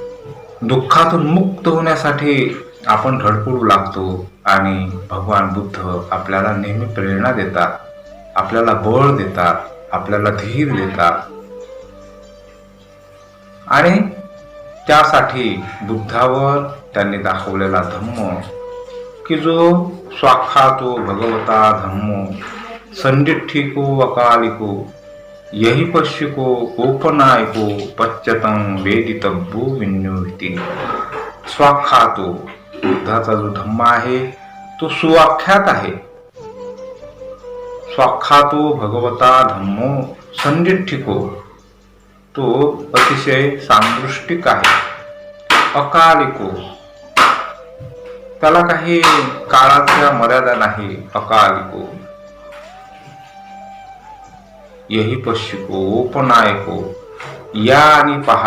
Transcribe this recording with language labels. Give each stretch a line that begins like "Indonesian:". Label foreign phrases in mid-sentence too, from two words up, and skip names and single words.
Marathi: दुःखातून मुक्त होण्यासाठी आपण धडपडू लागतो आणि भगवान बुद्ध आपल्याला नेहमी प्रेरणा देतात, आपल्याला बळ देतात, आपल्याला धीर देतात. आणि त्यासाठी बुद्धावर त्यांनी दाखवलेला धम्म की जो
Pali: स्वाख्यातो भगवता धम्मो संडिठ्ठिको अकालिको यही पश्चिको औपनायको पच्यतं वेदितव्यो विन्योहिती.
Marathi: स्वाख्यातो बुद्धाचा जो धम्म आहे तो सुवाख्यात आहे.
Pali: स्वाख्यातो भगवता धम्मो संडिठ्ठिको
Marathi: तो अतिशय सांदृष्टिक आहे. अकालिको त्याला काही काळाच्या मर्यादा नाही.
Pali: अकालिको यही पश्चिको औपनायको
Marathi: या आणि पहा.